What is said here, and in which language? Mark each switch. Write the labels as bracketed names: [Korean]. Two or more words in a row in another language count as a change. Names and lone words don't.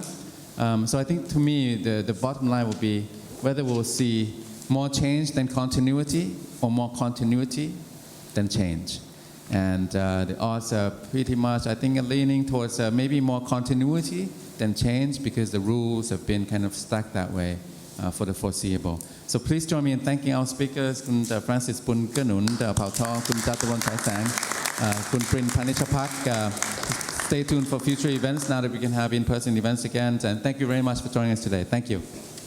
[English] So I think to me, the bottom line will be whether we'll see more change than continuity or more continuity than change. And the odds are pretty much, I think, leaning towards maybe more continuity than change because the rules have been kind of stuck that way for the foreseeable. So please join me in thanking our speakers, Kun Francis Pun Kanun, Pao Tho, Kun Jataron Chai Sang, Kun Prin Panichapak. Stay tuned for future events now that we can have in-person events again. And thank you very much for joining us today. Thank you.